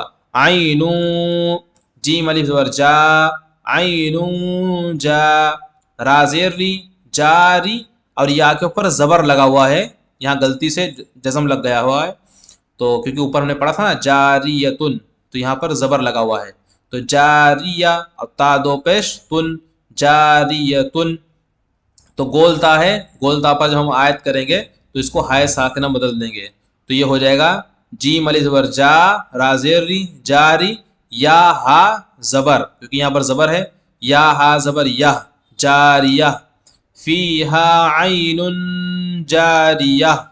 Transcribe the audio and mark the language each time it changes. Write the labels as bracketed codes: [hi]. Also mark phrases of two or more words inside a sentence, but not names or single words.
[ur] عین، جیم الف زبر جا، عین جا، را زیر ری، جاری، اور یا کے اوپر زبر لگا ہوا ہے، یہاں غلطی سے جزم لگ گیا ہوا ہے، تو کیونکہ اوپر ہم نے پڑھا تھا نا جاریتن، تو یہاں پر زبر لگا ہوا ہے. تو جاریہ اور تا دو پیش تن، جاریتن. تو گول تا ہے، گول تا پر جب ہم آیت کریں گے تو اس کو ہائے ساکنہ بدل دیں گے. تو یہ ہو جائے گا جیم الف زبر جا، را زیر ری، جاری، یا ہا زبر، کیونکہ یہاں پر زبر ہے، یا ہا زبر یا، جاریہ، [ar] فیہا عین جاریہ.